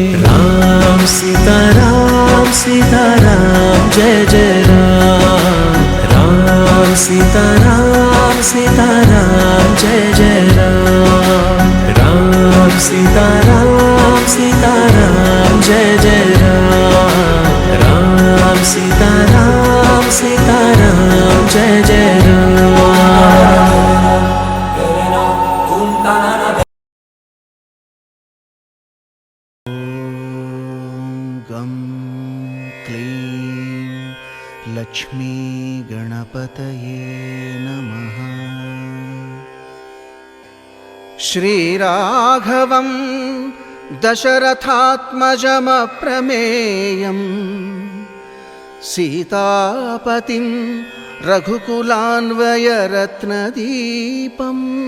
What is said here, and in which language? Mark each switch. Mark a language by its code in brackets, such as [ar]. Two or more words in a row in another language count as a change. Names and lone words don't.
[sa] రామ్ సీతారాం సీతారాం జయ జయ రామ్ రామ్ సీతారాం సీతారాం జయ జయ రామ్ రామ్ సీతారాం సీతారాం జయ జయ రామ్ రామ్ సీతారాం సీతారాం జయ జయ రామ్ गं क्लीं लक्ष्मी गणपतये नमः। श्रीराघवं दशरथात्मजमप्रमेयं सीतापतिं रघुकुलान्वयरत्नदीपम्